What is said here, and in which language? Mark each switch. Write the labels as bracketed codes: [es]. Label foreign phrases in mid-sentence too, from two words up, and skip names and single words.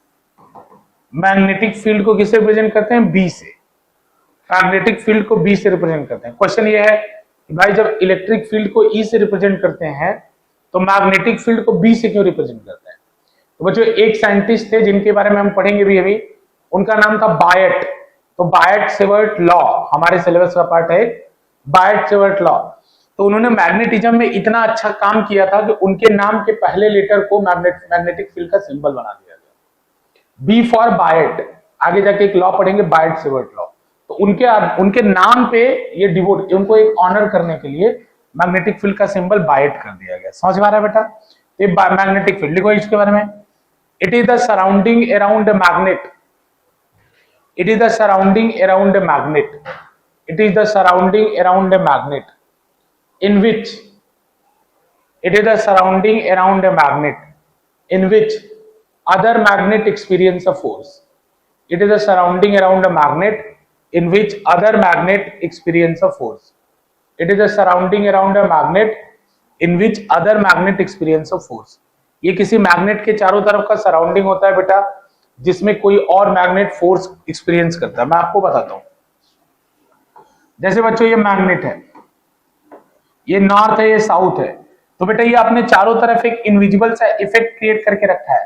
[en] magnetic field [hi] को किससे रिप्रेजेंट करते हैं, B से। [en] magnetic field [hi] को B से रिप्रेजेंट करते हैं। क्वेश्चन ये है कि भाई जब [en] electric field [hi] को E से रिप्रेजेंट करते हैं तो [en] magnetic field [hi] को B से क्यों रिप्रेजेंट करते हैं। तो बच्चों एक साइंटिस्ट थे जिनके बारे में हम पढ़ेंगे भी अभी, उनका नाम था बायट। तो बायट सेवर्ट लॉ हमारे सिलेबस का पार्ट है, बायट सेवर्ट लॉ। तो उन्होंने मैग्नेटिज्म में इतना अच्छा काम किया था कि उनके नाम के पहले लेटर को [en] magnetic field [hi] का सिंबल बना दिया गया। [en] B for Biot, [hi] आगे जाके एक लॉ पढ़ेंगे बायट सेवर्ट लॉ। तो उनके नाम पे ये डिवोट, उनको एक ऑनर करने के लिए [en] magnetic field [hi] का सिंबल बायट कर दिया गया। समझ में आ रहा है बेटा? ये [en] magnetic field [hi] लिखो इसके बारे में। [en] It is the surrounding around a magnet. It is the surrounding around a magnet. It is the surrounding around a magnet in which it is the surrounding around a magnet in which other magnet experience a force. It is the surrounding around a magnet in which other magnet experience a force. It is the surrounding around a magnet in which other magnet experience a force. [hi] ये किसी मैग्नेट के चारों तरफ का सराउंडिंग होता है बेटा, जिसमें कोई और मैग्नेट [en] force experience [hi] करता है। मैं आपको बताता हूं। जैसे बच्चों ये मैग्नेट है, ये नॉर्थ है, ये साउथ है, तो बेटा ये अपने चारों तरफ एक इनविजिबल सा [en] effect create [hi] करके रखा है।